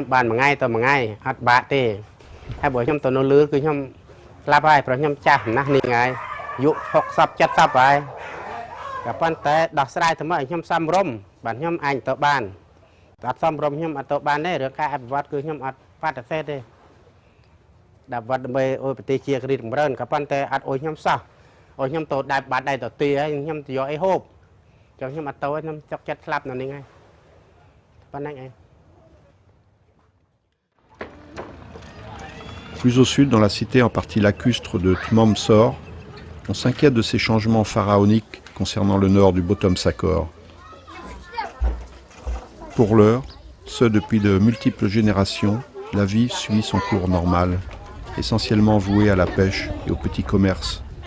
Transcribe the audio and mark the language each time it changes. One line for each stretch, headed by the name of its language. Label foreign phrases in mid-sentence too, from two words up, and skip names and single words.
Khmer: បានមួយថ្ងៃទៅមួយថ្ងៃអត់បាក់ទេហើយបើខ្ញុំទៅនៅលឺគឺខ្ញុំ ស្លាប់ហើយព្រោះខ្ញុំចាស់ណាស់នេះហើយអាយុ 60 70 ហើយក៏ប៉ុន្តែដោះស្រាយទៅមកឲ្យខ្ញុំសំរុំបាទខ្ញុំអាចទៅបានអត់សមរម្យខ្ញុំអត់ទៅបានទេរឿងការអភិវឌ្ឍគឺខ្ញុំអត់បដិសេធទេដែលវត្តដើម្បីអុយប្រទេសជាគ្រីចម្រើនក៏ប៉ុន្តែអត់អុយខ្ញុំសោះអុយខ្ញុំទៅដាច់បាត់ដៃទៅទីហើយខ្ញុំទៅយកអីហូបចឹងខ្ញុំអត់ទៅខ្ញុំចុកចិត្តស្លាប់នៅនេះហើយប៉ុណ្ណឹងឯង
French: Plus au sud, dans la cité en partie lacustre de Tmom Sor, on s'inquiète de ces changements pharaoniques concernant le nord du Bottom Sakor. Pour l'heure, ce depuis de multiples générations, la vie suit son cours normal, essentiellement vouée à la pêche et au petit commerce.